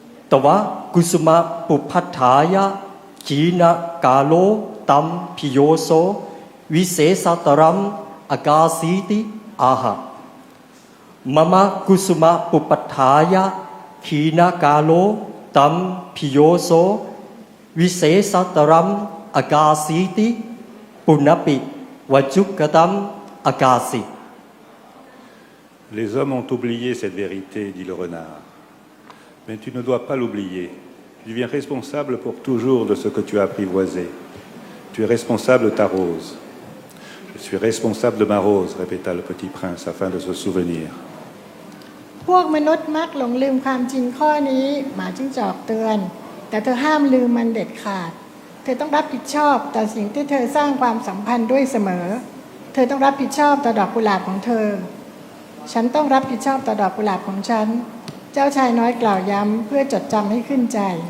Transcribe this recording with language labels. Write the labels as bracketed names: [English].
[Pali] ตวะกุสุมาปุพัฏฐายะขีนกาโลตัมพิโยโสวิเศษตรัมอากาสีติอาหะมะมะกุสุมาปุปัฏฐายะขีนกาโลตัมพิโยโสวิเศษตรัมอากาสีติปุณปิวจุกตัมอากาสิ [French] Les hommes ont oublié cette vérité, dit le renard. Mais tu ne dois pas l'oublier. Tu deviens responsable pour toujours de ce que tu as apprivoisé. Tu es responsable de ta rose. Je suis responsable de ma rose, répéta le petit prince afin de se souvenir. [Thai] พวกมนุษย์มักหลงลืมความจริงข้อนี้หมาจิ้งจอกเตือนแต่เธอห้ามลืมมันเด็ดขาดเธอต้องรับผิดชอบต่อสิ่งที่เธอสร้างความสัมพันธ์ด้วยเสมอเธอต้องรับผิดชอบต่อดอกกุหลาบของเธอฉันต้องรับผิดชอบต่อดอกกุหลาบของฉันเจ้าชายน้อยกล่าวย้ำเพื่อจดจำให้ขึ้นใจ